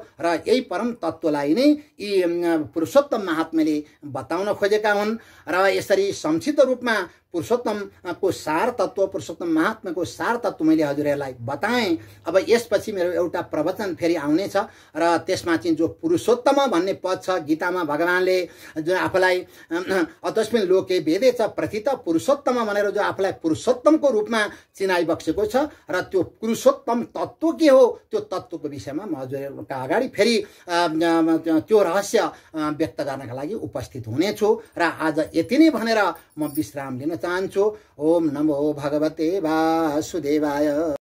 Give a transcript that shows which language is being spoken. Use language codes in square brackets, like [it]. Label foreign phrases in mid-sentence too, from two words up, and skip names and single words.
[ne] र यही परम तत्त्वलाई नै यी पुरुषोत्तम महात्माले बताउन खोजेका हुन्। र यसरी संक्षिप्त रूपमा पुरुषोत्तमको सार तत्त्व, पुरुषोत्तम महात्माको सार तत्त्व मैले हजुरहरूलाई बताएँ। अब यसपछि मेरो एउटा प्रवचन फेरि आउनेछ र त्यसमा चाहिँ जो पुरुषोत्तम भन्ने पद छ, गीतामा भगवानले जो आफूलाई [sa] अतस्मिन् लोके भेदे च प्रथित पुरुषोत्तम [ne] भनेर जो आफूलाई पुरुषोत्तमको रूपमा चिनाइबक्सेको छ, र त्यो पुरुषोत्तम तत्त्व के हो त्यो तत्त्वको विषयमा म हजुरहरूका अगाडि फेरि त्यो रहस्य व्यक्त गर्नका लागि उपस्थित हुनेछु। र आज यति नै भनेर म विश्राम लिन चाहन्छु। [sa] ओम नमो भगवते वासुदेवाय।